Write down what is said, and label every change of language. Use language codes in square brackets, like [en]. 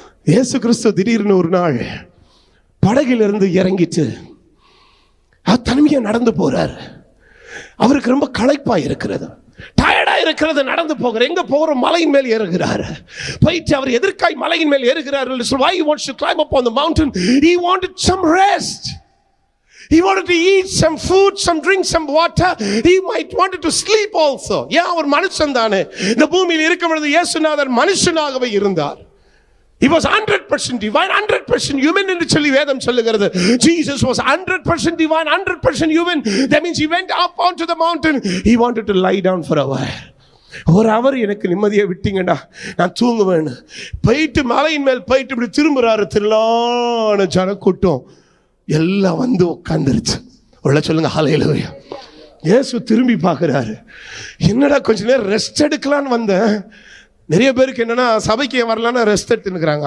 [ta] இயேசு கிறிஸ்து திடீர்னு ஒரு நாள் படகிலிருந்து இறங்கிட்டு தனிமையா நடந்து போறார். அவருக்கு ரொம்ப களைப்பா இருக்கிறது, டயர்டா இருக்கிறது நடந்து போகிற எங்க போகிற மலையின் மேல் ஏறுகிறார். போயிட்டு அவர் எதற்காய் மலையின் மேல் ஏறுகிறார்? [en] Why he wants to climb up on the mountain? He wanted some rest. He wanted to eat some food, some drink, some water. He might wanted to sleep also. [ta] அவர் மனுஷன் தானே. இந்த பூமியில் இருக்கும் பொழுது இயேசுநாதர் மனுஷனாகவே இருந்தார். [en] He was 100% divine, 100% human [ta] என்று சொல்லி வேதம் சொல்லுகிறது. [en] Jesus was 100% divine, 100% human. That means he went up onto the mountain. He wanted to lie down for a while. [ta] ஒரு அவர் எனக்கு நிம்மதியை விட்டீங்கடா, நான் தூங்குவேன். போயிட்டு மலையின் மேல் போயிட்டு இப்படி திரும்புறாரு. திரளான ஜனக்கூட்டம் எல்லாம் வந்து உட்கார்ந்துருச்சு. உள்ள சொல்லுங்க ஹல்லேலூயா. இயேசு திரும்பி பார்க்கிறாரு. என்னடா கொஞ்ச நேரம் ரெஸ்ட் எடுக்கலான்னு வந்தேன். நிறைய பேருக்கு என்னன்னா சபைக்கு வரலான்னு ரெஸ்ட் எடுத்துக்கிறாங்க.